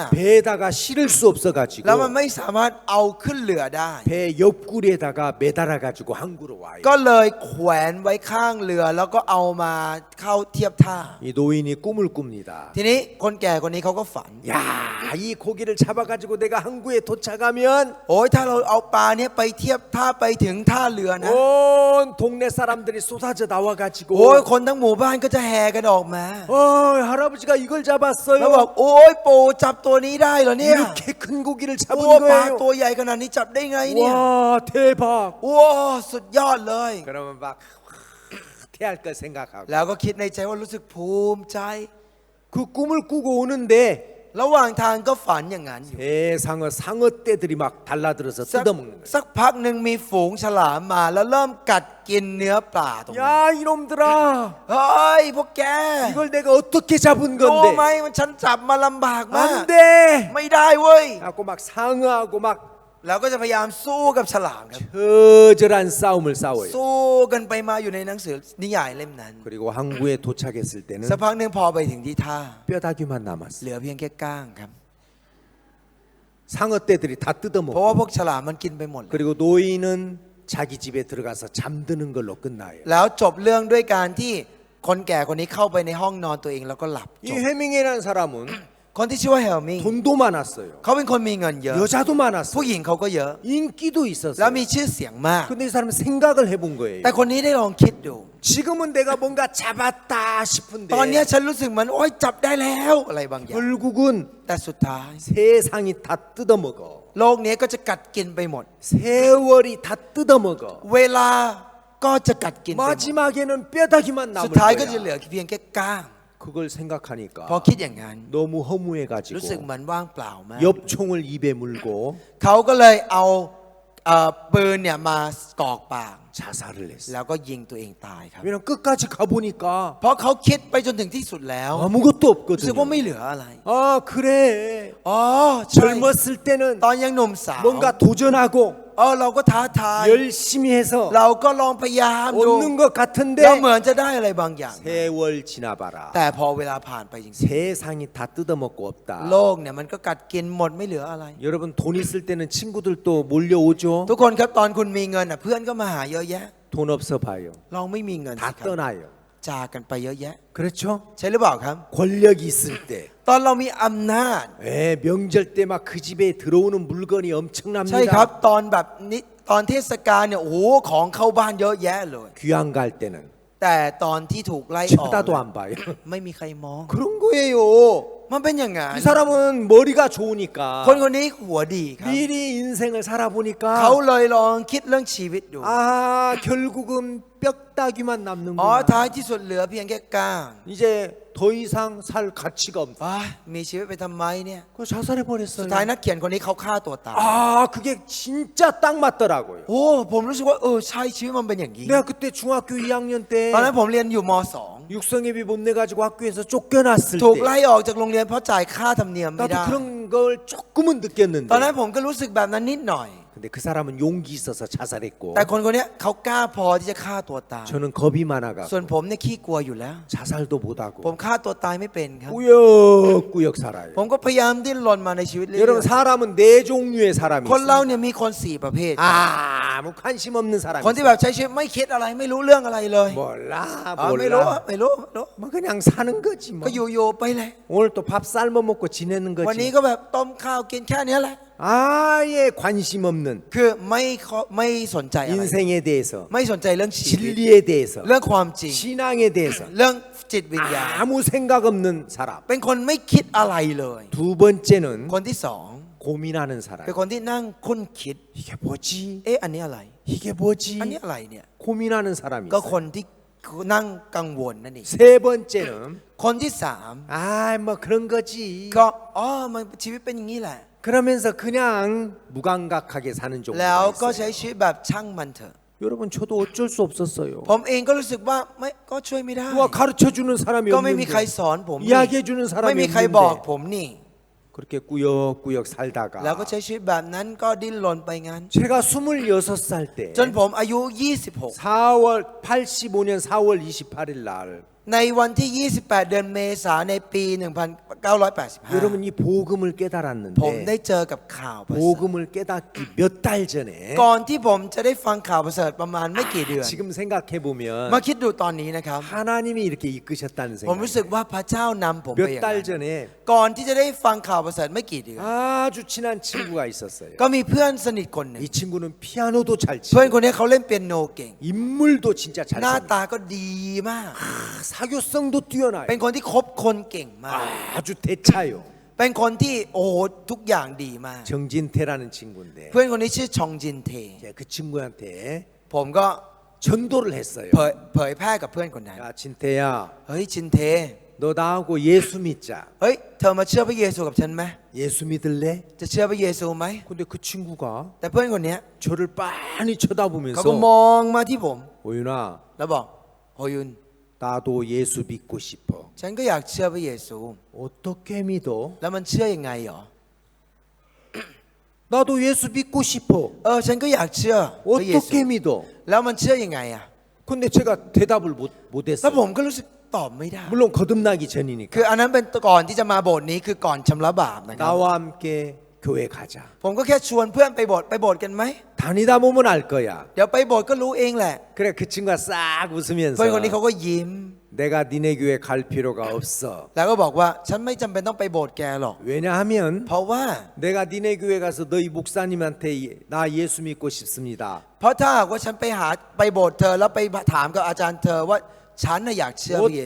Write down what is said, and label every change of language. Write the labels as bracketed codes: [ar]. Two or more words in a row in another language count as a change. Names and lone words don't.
[ko] 배에다가 실을 수 [th] แล้ว [ko] 없어가지고 [th] มันไม่สามารถเอาขึ้นเรือได้ [ko] 배 옆구리에다가 매달아가지고 항구로 와요. [th] ก็เลยแขวนไว้ข้างเรือแล้วก็เอามาเข้าเทียบท่า [ko] 이 노인이 꿈을 꿉니다. [th] ทีนี้คนแก่คนนี้เขาก็ฝัน [ko] 야, 이 고기를 잡아가지고 내가 항구에 도착하면 [th] โอ้ยถ้าเราเอาปลาเนี้ยไปเทียบท่าไปถึงท่าเรือนะ [ko] 온 동네 사람들이 쏟아져 나와가지고 [th] โอ้ยคนทั้งหมู่บ้านก็จะแห่กันออกมา [ko] 할아버지가 이걸 [th] แล้วบอก [ko] 잡았어요. [th] โอ้ยปู่จับตัวนี้ได้เหรอเนี่ย [ko] 이렇게 큰 고기를 [th] โอ้ [ko] 잡은 [th] ปลา [ko] 거예요. [th] ตัวใหญ่ขนาดนี้จับได้ไงเนี่ย [ko] 와, 대박. [th] โอ้สุดยอดเลย [ko] 그러면 막 태할 걸 생각하고 [th] แล้วก็คิดในใจว่ารู้สึกภูมิใจ [ko] 그 꿈을 꾸고 오는데 [th] ระหว่างทางก็ฝันอย่างนั้นอยู่ [ko] 세상에 상어 떼들이 막 달라들어서 [th] สัก [ko] 뜯어먹는 거예요. [th] สักพักหนึ่งมีฝูงฉลามมาแล้วเริ่มกัดกินเนื้อปลาตรงนั้น [ko] 야, 이놈들아. [th] เฮ้ยพวกแก [ko] 이걸 내가 어떻게 잡은 [th] รู้ไหม [ko] 건데? [th] มันฉันจับมาลำบากมาก [ko] 안 돼. [th] ไม่ได้เว้ย [ko] 하고 막 상어하고 막 [th] แล้วก็จะพยายามสู้กับฉลามครับ [ko] 처절한 싸움을 싸워요. [th] สู้กันไปมาอยู่ในหนังสือนิยายเล่มนั้น [ko] 그리고 항구에 도착했을 때는 [th] สักพักหนึ่งพอไปถึงที่ท่า [ko] 뼈다귀만 [th] เห [ko] 남았어요. [th] ลือเพียงแค่ก้างครับ [ko] 상어 떼들이 다 [th] เพราะว่า [ko] 뜯어먹고 [th] พวกฉลามมันกินไปหมดเลย [ko] 그리고 노인은 자기 집에 들어가서 잠드는 걸로 끝나요. [th] แล้วจบเรื่องด้วยการที่คนแก่คนนี้เข้าไปในห้องนอนตัวเองแล้วก็หลับ [ko] 이 [th] จบ [ko] 해밍웨이라는 사람은 [th] คนที่ชื่อว่าเฮลมิง [ko] 돈도 많았어요. [th] เขาเป็นคนมีเงินเยอะ [ko] 여자도 [th] ผู้ [ko] 많았어요. [th] หญิงเขาก็เยอะ [ko] 인기도 [th] แล้ว [ko] 있었어요. [th] มีชื่อเสียงมาก [ko] 근데 이 사람은 생각을 해본 거예요. [th] แต่คนนี้ได้ลองคิดดู [ko] 지금은 내가 뭔가 잡았다 싶은데 [th] ตอนเนี้ยฉันรู้สึกเหมือนโอ๊ยจับได้แล้วอะไรบางอย่าง [ko] 결국은 [th] แต่สุดท้าย [ko] 세상이 다 뜯어먹어. [th] โลกนี้ก็จะกัดกินไปหมด [ko] 세월이 다 뜯어먹어. [th] เวลาก็จะกัดกินไปหมด [ko] 마지막에는 뼈다귀만 [th] สุด [ko] 남을 [th] ท้ายก็จะเหลื [ko] 거야. [th] อเพียงแค่ก้าง [ko] 그걸 생각하니까 [th] พอคิดอย่างนั้น [ko] 너무 [th] รู้สึก [ko] 허무해가지고 [th] เหมือนว่างเปล่ามาก [ko] 엽총을 입에 물고 [th] เขาก็เลยเอาปืนเนี่ยมากอกปาก [ko] 자살을 했어. [th] แล้วก็ยิงตัวเองตายครับ [ko] 왜냐면 끝까지 가보니까 [th] เพราะเขาคิดไปจนถึงที่สุดแล้ว [ko] 아무것도 [th] รู้สึกว่า [ko] 없거든요. [th] ไม่เหลืออะไร [ko] 아 그래. [th] อ๋อใช่ [ko] 젊었을 때는 [th] ตอนยังหนุ่มสาว [ko] 뭔가 도전하고 [th] เราก็ท้าทาย [ko] 열심히 해서 [th] เราก็ลองพยายามดู [ko] 얻는 것 [th] เรา [ko] 같은데 [th] เหมือนจะได้อะไรบางอย่าง [ko] 세월 지나봐라. [th] แต่พอเวลาผ่านไปจริง [ko] 세상이 다 뜯어먹고 [th] ๆ [ko] 없다. [th] โลกเนี่ยมันก็กัดกินหมดไม่เหลืออะไร [ko] 여러분 돈 있을 때는 친구들도 몰려오죠. [th] ทุกคนครับตอนคุณมีเงินเพื่อนก็มาหาเยอะแยะ [ko] 돈 없어 봐요. [th] ลองไม่มีเงิน [ko] 다 [th] สิครับ [ko] 떠나요. [th] จากกันไปเยอะแยะ [ko] 그렇죠? [th] ใช่หรือเปล่าครับ [ko] 권력이 있을 때, [th] ตอนเรามีอำนาจ [ko] 명절 때 막 그 집에 들어오는 물건이 [th] ใช่ครับ [ko] 엄청납니다. [th] ตอนแบบนี้ตอนเทศกาลเนี่ยโอ้โหของเข้าบ้านเยอะแยะเลย [ko] 귀양 갈 때는 [th] แต่ตอนที่ถูกไล่ออก [ko] 쳐다도 안 봐요. [th] ไม่มีใครมอง [ko] 그런 거예요. [th] มันเป็นอย่างงั้น [ko] 이 사람은 머리가 좋으니까 [th] คนคนนี้หัวดีครับ [ko] 미리 인생을 [th] เขา [ko] 살아보니까 [th] เลยลองคิดเรื่องชีวิตดู [ko] 아 결국은 뼈다귀만 남는 [th] อ๋อ [ko] 거야. [th] ท้ายที่สุดเหลือเพียงแค่ก้าง [ko] 이제 더 이상 살 가치가 없다. [th] มีชีวิตไปทำไมเนี่ย [ko] 그 자살해 [th] สุดท้าย [ko] 버렸어요. [th] นักเขียนคนนี้เขาฆ่าตัวตาย [ko] 아 그게 진짜 딱 맞더라고요. [th] โอ้ผมรู้สึกว่าใช่ชีวิตมันเป็นอย่างนี้ [ko] 내가 그때 중학교 2학년 때 [th] ตอนนั้นผมเรียนอยู่ม [ko] 육성예비 못 내가지고 학교에서 쫓겨났을 [th] 2 ถูก [ko] 때 [th] ไล่ออกจากโรงเรียนเพราะจ่ายค่าธรรมเนียมไม่ [ko] 나도 [th] ได้ [ko] 그런 걸 조금은 [th] ตอนนั้น [ko] 느꼈는데 [th] ผมก็รู้สึกแบบนั้นนิดหน่อย [ko] 근데 그 사람은 용기 있어서 자살했고 [th] แต่คนคนนี้เขากล้าพอที่จะฆ่าตัวตาย [ko] 저는 겁이 많아가 [th] ส่วนผมเนี่ยขี้กลัวอยู่แล้ว [ko] 자살도 못하고 [th] ผมฆ่าตัวตายไม่เป็นครับ [ko] 꾸역꾸역 살아요. [th] ผมก็พยายามดิ้นรนมาในชีวิตเรื่อย [ko] 여러분 사람은 네 종류의 사람이 [th] ๆคนเรา [ko] 있어요. [th] เนี่ยมีคน4ประเภท [ko] 아무 관심 없는 사람이 [th] คนที่ [ko] 있어요. [th] แบบใช้ชีวิตไม่คิดอะไรไม่รู้เรื่องอะไรเลย [ko] 몰라 [th] ไม่รู้ [ko] 몰라 [th] ไม่รู้ [ko] 뭐 그냥 사는 거지 뭐. [th] ก็อยู่ๆไปเลย [ko] 오늘 또 밥 삶아 먹고 지내는 [th] วันนี้ [ko] 거지. [th] ก็แบบต้มข้าวกินแค่เนี้ยแหละ [ko] 아예 관심 없는 [th] คือไม่สนใจอะไร [ko] 인생에 대해서 [th] ไม่สนใจเรื่องชีวิต [ko] 진리에 대해서 [th] เรื่องความจริง [ko] 신앙에 대해서 [th] เรื่องจิตวิญญาณ [ko] 아무 생각 없는 사람. [th] เป็นคนไม่คิดอะไรเลย [ko] 두 번째는 [th] คนที่สอง [ko] 고민하는 사람. [th] เป็นคนที่นั่งคุ้นคิด [ko] 이게 뭐지? [th] อันนี้อะไร [ko] 이게 뭐지? [th] อันนี้อะไรเนี่ย [ko] 고민하는 사람이 [th] ก็ค [ko] 있어요. [th] นที่นั่งกังวลนั่นเอง [ko] 세 번째는 [th] คนที่สาม [ko] 아, 뭐 그런 거지. [th] ก็มันชีวิตเป็นอย่างนี้แหละ [ko] 그러면서 그냥 무감각하게 사는 [th] แล้ว [ko] 종류가 [th] ก็ใช้ [ko] 있어요. [th] ชีวิตแบบช่างมันเถอะ [ko] 여러분 저도 어쩔 수 없었어요. [th] ผมเองก็รู้สึกว่าไม่ก็ช่วยไม่ได้ [ko] 누가 가르쳐 주는 사람이 [th] ก็ไม่มีใคร [ko] 없는데 [th] สอนผมนี่ [ko] 이야기해 주는 [th] ไม่ [ko] 사람이 [th] มีใครบอก [ko] 없는데 [th] ผมนี่ [ko] 그렇게 꾸역꾸역 살다가 [th] แล้วก็ใช้ชีวิตแบบนั้นก็ดิ้นรนไปงั้น [ko] 제가 26살 때 [th] จนผมอายุ 26 [ko] 4월 85년 4월 28일 날 [th] ในวันที่ 28 เดือนเมษายนในปี 1985 [ko] 여러분 이 복음을 [th] ผมได้ [ko] 깨달았는데 [th] เจอกับข่าวประเสริฐ [ko] 복음을 깨닫기 몇 달 전에 [th] ก่อนที่ผมจะได้ฟังข่าวประเสริฐประมาณไม่กี่เดือน [ko] 지금 생각해 [th] มา [ko] 보면 [th] คิดดูตอนนี้นะครับ [ko] 하나님이 이렇게 이끄셨다는 [th] ผมรู้สึก [ko] 생각. [th] ว่าพระเจ้านำผมไปอย่าง [ko] 몇 달 [th] นั้น [ko] 전에 [th] ก่อนที่จะได้ฟังข่าวประเสริฐไม่กี่เดือน [ko] 아주 친한 친구가 있었어요. [th] ก็มีเพื่อนสนิทคนหนึ่ง [ko] 이 친구는 피아노도 잘 [th] เพื่อน [ko] 치고 [th] คนนี้เขาเล่นเปียโนเก่ง [ko] 인물도 진짜 [th] หน้า [ko] 잘생겨. [th] ตาก็ดีมาก [ko] 사교성도 뛰어나요. [th] เป็นคนที่คบคนเก่งมาก [ko] 아주 대차요. [th] เป็นคนที่โอ้โหทุกอย่างดีมาก [ko] 정진태라는 친구인데 [th] เพื่อนคนนี้ชื่อชองจินเท [ko] 이제 그 친구한테 [th] ผมก็ [ko] 전도를 했어요. [th] เผยแพร่กับเพื่อนคนนั้น [ko] 야 진태야, [th] เฮ้ยชินเท [ko] 너 나하고 예수 믿자. [th] เฮ้ยเธอมาเชื่อพระเยซูกับฉันไหม [ko] 예수 믿을래? [th] จะเชื่อพระเยซูไหม [ko] 근데 그 친구가 [th] แต่เพื่อนคนเนี้ย [ko] 저를 빤히 [th] เขาก็ [ko] 쳐다보면서 [th] มองมาที่ผม [ko] 오윤아, [th] แล้วบอกโฮยุน [ko] 나도 예수 믿고 싶어. [th] ฉันก็อยากเชื่อพระเยซู [ko] 어떻게 믿어? [th] แล้วมันเชื่อยังไงหรอ [ko] 나도 예수 믿고 싶어. [th] ฉันก็อยากเชื่อพระเยซู [ko] 어떻게 믿어? [th] แล้วมันเชื่อยังไงอ่ะ [ko] 근데 제가 대답을 [th] แล้ว [ko] 못했어요. [th] ผมก็รู้สึกตอบไม่ได้ [ko] 물론 거듭나기 전이니까. [th] คืออันนั้นเป็นก่อนที่จะมาโบสถ์นี้คือก่อนชำระบาปนะครับ [ko] 나와 함께 교회 가자. [th] ผมก็แค่ชวนเพื่อนไปโบสถ์กันไหม [ko] 다니다 보면 알 거야. [th] เดี๋ยวไปโบสถ์ก็รู้เองแหละ [ko] 그래 그 친구가 싹 [th] เพื่อนคนนี้ [ko] 웃으면서 [th] เขาก็ยิ้ม [ko] 내가 니네 교회 갈 필요가 없어. [th] แล้วก็บอกว่าฉันไม่จำเป็นต้องไปโบสถ์แกหรอก [ko] 왜냐하면 [th] เพราะว่า [ko] 내가 니네 교회 가서 너희 목사님한테 나 예수 믿고 싶습니다. [th] เพราะถ้าหากว่าฉันไปโบสถ์เธอแล้วไปถามกับอาจารย์เธอว่าฉันน่ะอยากเชื่อพระเยซู